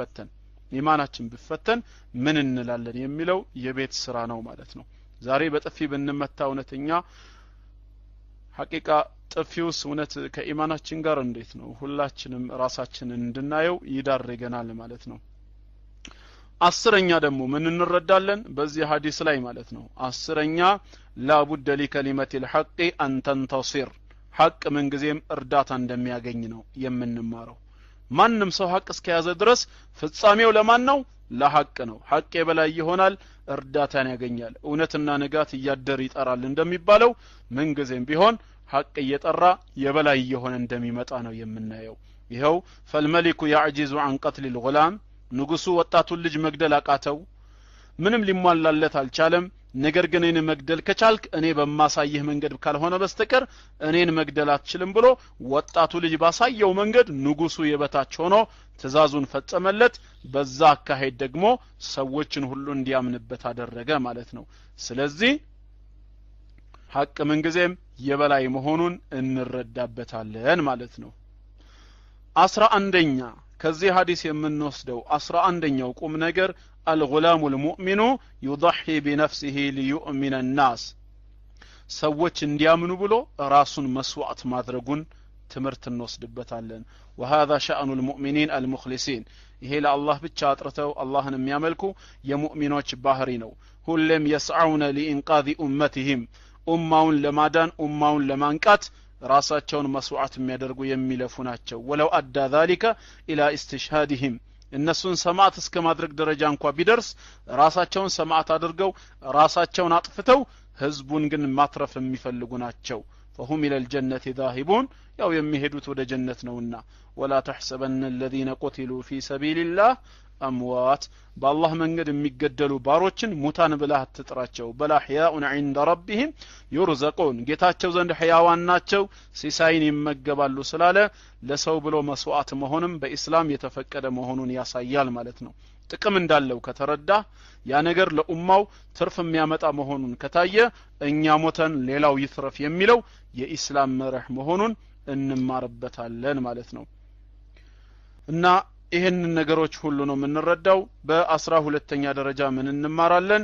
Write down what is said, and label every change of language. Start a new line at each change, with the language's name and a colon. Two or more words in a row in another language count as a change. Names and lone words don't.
Amharic: ቢፈተን ምን እንላለን የሚለው የቤት ስራ ነው ማለት ነው። ዛሬ በጥፊ ብንመታ እውነተኛ ሐቂቃ ጥፊውስ እውነት ከኢማናችን ጋር እንዴት ነው? ሁላችንም ራሳችንን እንድናየው ይዳርገናል ማለት ነው። አስረኛ ደግሞ ምን እንረዳለን በዚህ ሐዲስ ላይ ማለት ነው? አስረኛ
Arabic: لابد لكلمة الحق أن تنتصر
Amharic: ሐቅ ምንጊዜም እርዳታ እንደሚያገኝ ነው የምንማረው። ማንንም ሰው ሐቅ እስከያዘ ድረስ ፍጻሜው ለማን ነው? ለሐቅ ነው። ሐቅ የበላይ ይሆናል፣ እርዳታን ያገኛል። እውነትና ንጋት እያደር ይጠራል እንደሚባለው ምንጊዜም ቢሆን ሐቅ እየጠራ የበላይ የሆነ እንደሚመጣ ነው የምናየው። ይሄው
Arabic: فالملك يعجز عن قتل الغلام
Amharic: ንጉሱ ወጣቱን ልጅ መግደል አቃተው፣ ምንም ሊሟላለት አልቻለም። ነገር ግን እኔን መግደል ከቻልክ እኔ በማሳይህ መንገድ ካልሆነ በስተቀር እኔን መግደል አትችልም ብሎ ወጣቱ ልጅ ባሳየው መንገድ ንጉሱ የበታች ሆኖ ትእዛዙን ፈጸመለት። በዛ አካሄድ ደግሞ ሰዎችን ሁሉ እንዲያምንበት አደረገ ማለት ነው። ስለዚህ ሐቅ ምንጊዜም የበላይ መሆኑን እንረዳበታለን ማለት ነው። 11ኛ ከዚህ ሐዲስ የምንወስደው 11ኛው ቁም ነገር
Arabic: الغلام المؤمن يضحي بنفسه ليؤمن الناس
Amharic: ሰዎች እንዲያምኑ ብሎ ራሱን መስዋዕት ማድረጉን ትምህርት እንወስድበታለን።
Arabic: وهذا شأن المؤمنين المخلصين
Amharic: ይሄ ለአላህ ብቻ አጥርተው አላህን የሚያመልኩ የሙእሚኖች ባህሪ ነው። ሁሉም يسعون
Arabic: لإنقاذ أمتهم
Amharic: ኡማውን ለማዳን ኡማውን ለማንቃት ራሳቸውን መስዋዕት የሚያደርጉ የሚለፉ ናቸው።
Arabic: ولو أدى ذلك إلى استشهادهم
Amharic: እነሱን ሰማዕት እስከ ማድረግ ደረጃ እንኳን ቢደርስ ራሳቸውን ሰማዕት አድርገው ራሳቸውን አጥፍተው ህዝቡን ግን ማትረፍ የሚፈልጉ ናቸው።
Arabic: فهم الى الجنه ذاهبون
Amharic: ያው የሚሄዱት ወደ ጀነት ነውና
Arabic: ولا تحسبن الذين قتلوا في سبيل الله اموات بالله
Amharic: መንገድ የሚገደሉ ባሮችን ሙታን ብለህ አትጥራቸው።
Arabic: بل أحياء عند ربهم يرزقون
Amharic: ጌታቸው ዘንድ ሕያዋን ናቸው ሲሳይን ይመገባሉ ስላለ ለሰው ብሎ መስዋዕት መሆንም በእስላም የተፈቀደ መሆኑን ያሳያል ማለት ነው። ጥቅም እንዳለው ከተረዳ ያ ነገር ለኡማው ትርፍ የሚያመጣ መሆኑን ከታየ እኛ ሞተን ሌላው ይትረፍ የሚለው የእስላም መርህ መሆኑን እንማርበታለን ማለት ነው። እና ይሄን ነገሮች ሁሉ ነው የምንረዳው። በ12ኛ ደረጃ ምን እንማራለን?